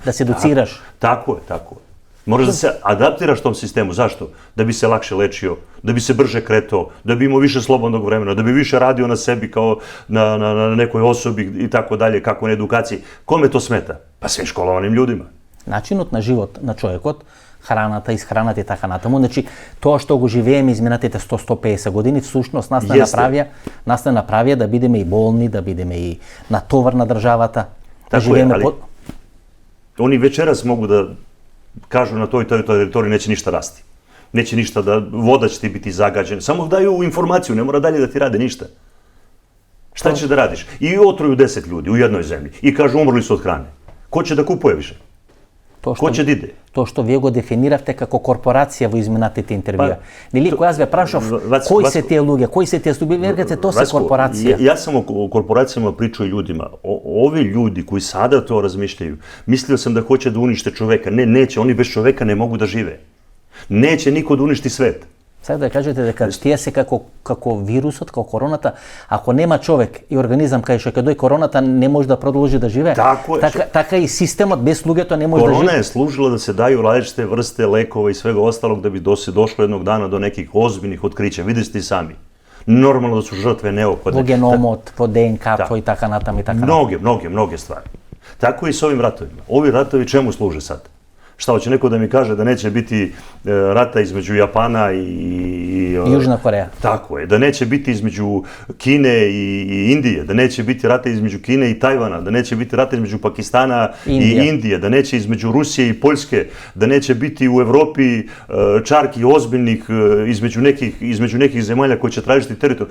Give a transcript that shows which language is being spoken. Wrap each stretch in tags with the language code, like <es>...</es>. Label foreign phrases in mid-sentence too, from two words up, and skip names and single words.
<sr>Da se educiraš. Tako je. Moraš da se adaptiraš tom sistemu. Zašto? Da bi se lakše lečio, da bi se brže kretao, da bi imao više slobodnog vremena, da bi više radio na sebi kao na nekoj osobi i tako dalje, kako na edukaciji. Kome to smeta? Pa svim školovanim ljudima.</sr> <mk>Начинот на живот на човекот, храната, исхраната и така натаму, значи тоа што го живееме изминатите 100-150 години, всушност нас не направија да бидеме и болни, да бидеме и натовар на државата, да живееме</mk> <sr>Oni večeras mogu da kažu na toj teritoriji neće ništa rasti. Neće ništa voda će ti biti zagađena. Samo daju informaciju, ne mora dalje da ti rade ništa. Šta ćeš da radiš? I otruju 10 ljudi u jednoj zemlji i kažu umrli su od hrane. Ko će da kupuje više? Ko će da ide? То што</sr> <mk>вие го дефиниравте како корпорација во изминатите интервјуа. Нели кога јас ве прашав кои се тие луѓе, кои се тие субјекти,</mk> <sr>то се корпорација. Ja sam o korporacijama pričao i ljudima. Ovi ljudi koji sada to razmišljaju, mislio sam da hoće da unište čoveka. Ne, neće, oni bez čoveka ne mogu da žive. Neće niko da uništi svet.</sr> <mk>Sad да кажете дека тие се како вирусот, како короната, ако нема човек и организам кај што ќе дојде короната не може да продолжи да живее. Така и системот без луѓето не може да живее. Корона</mk> <sr>je služila da se daju različite vrste lekova i svega ostalog da bi se došlo jednog dana do nekih ozbiljnih otkrića. Vidite ste i sami. Normalno da su žrtve neophodne.</sr> <mk>Во геномот, во ДНК-то и така натам и така натам.</mk> <sr>Mnoge stvari. Tako i s ovim ratovima. Ovi ratovi čemu služe sad? Šta, hoće neko da mi kaže da neće biti rata između Japana i Južna Koreja. Tako je, da neće biti između Kine i Indije, da neće biti rata između Kine i Tajvana, da neće biti rata između Pakistana i Indije, da neće između Rusije i Poljske, da neće biti u Evropi čarki ozbiljnih između nekih zemalja koji će tražiti teritoriju.</sr>